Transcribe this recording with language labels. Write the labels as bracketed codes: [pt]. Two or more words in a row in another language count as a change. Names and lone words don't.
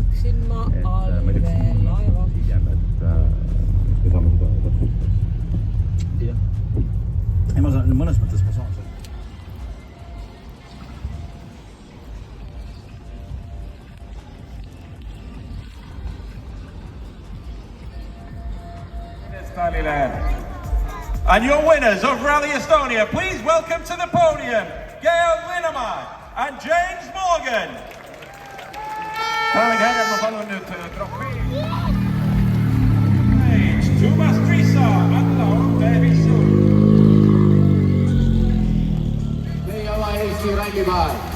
[et] Võtsin ma allvee laeva. Hiljem, et me saame seda täpselt. Jah. Ei, ma saan, mõnes mõttes ma saan seda. [en] And your winners of Rally Estonia, please welcome to the podium, Gail Linnemann and James Morgan. [et] daamid ja härrad, ma palun nüüd trofee. Tumas Krisa, Atla Ontevisu. Meie oma Eesti rallipaar.